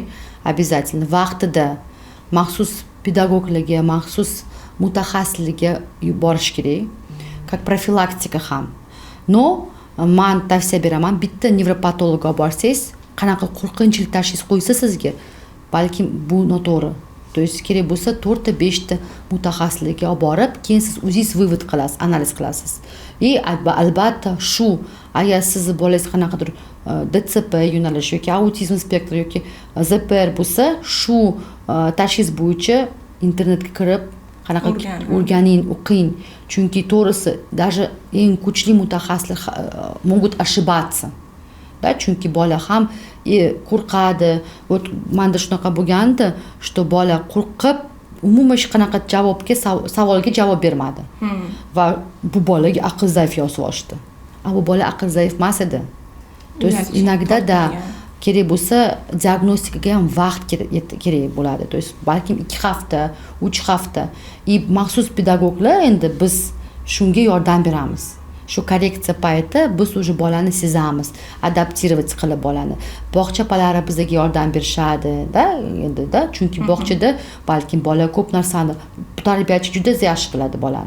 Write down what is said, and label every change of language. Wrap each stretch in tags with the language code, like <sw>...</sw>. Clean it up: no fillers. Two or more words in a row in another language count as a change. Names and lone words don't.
<uz>Обязательно vaqtida maxsus pedagoglarga, maxsus mutaxassislarga borish kerak. Как profilaktika ham. No, men tavsiya beraman, bitta nevropatologga borsangiz, qanaqa qo'rqinchli tashxis qo'ysa sizga, balkim bu noto'g'ri.</uz> <ru>То есть</ru> <uz>kerak bo'lsa 4-5 ta mutaxassislarga olib borib, keyin siz o'zingiz vывод qilasiz, analiz qilasiz. Albatta shu agar sizni bolangiz qanaqadir DCP yo'nalish yoki autizm spektri yoki ZPR bo'lsa, shu tashxis bo'yicha internetga kirib qanaqa o'rganing, o'qing. Chunki to'g'risi, даже eng kuchli mutaxassislar</uz> <ru>могут ошибаться. Да,</ru> <uz>chunki bola ham qo'rqadi. Вот menda shunaqa bo'lgandi, что bola qo'rqib umuman hech qanaqa savolga javob bermadi. Va bu bolaga aql zaif yozib olishdi. Bu bola aql zaif emas edi.</uz> <ru>То есть иногда да,</ru> <uz>kerak bo'lsa diagnostikaga ham vaqt kerak bo'ladi.</uz> <ru>То есть</ru> <uz>balkim 2 hafta, 3 hafta. Maxsus pedagoglar endi biz shunga yordam beramiz. Shu korreksiya payti biz уже bolani sezamiz, adaptirovat qilib bolani. Bog'cha palari bizga yordam berishadi, da, endi da, chunki bog'chada balkim bola ko'p narsani tarbiyachi juda yaxshi biladi bolani.</uz>